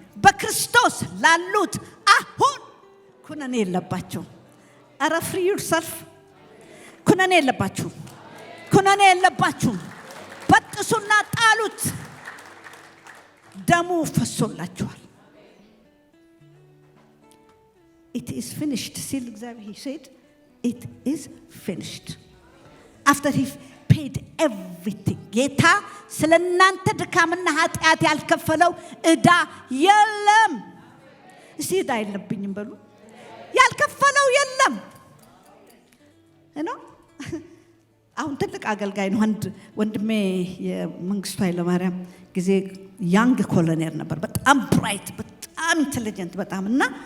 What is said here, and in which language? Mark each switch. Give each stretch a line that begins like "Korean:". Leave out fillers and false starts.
Amharic: በክርስቶስ ላሉት አሁን ኩነኔ የለባቸውም። አረ
English: free yourself።
Amharic: ኩነኔ የለባችሁም፣ ኩነኔ የለባችሁም። በጥሱና ጣሉት፣ ደሙ ፈሶላችኋል።
English: It is finished.
Amharic: ሲል እግዚአብሔር
English: he said it is finished after he paid everything.
Amharic: ጌታ ስለናንተ ድካምና ኃጢአት ያልከፈለው ዕዳ የለም። እስቲ ዕዳ የለብኝም በሉ። ያልከፈለው የለም። አሁን ትልቅ አገልጋይ ነው። አንድ ወንድሜ የመንግስቱ ኃይለማርያም ጊዜ ያንግ ኮሎኔል ነበር። በጣም ብራይት፣ በጣም ኢንተለጀንት በጣም እና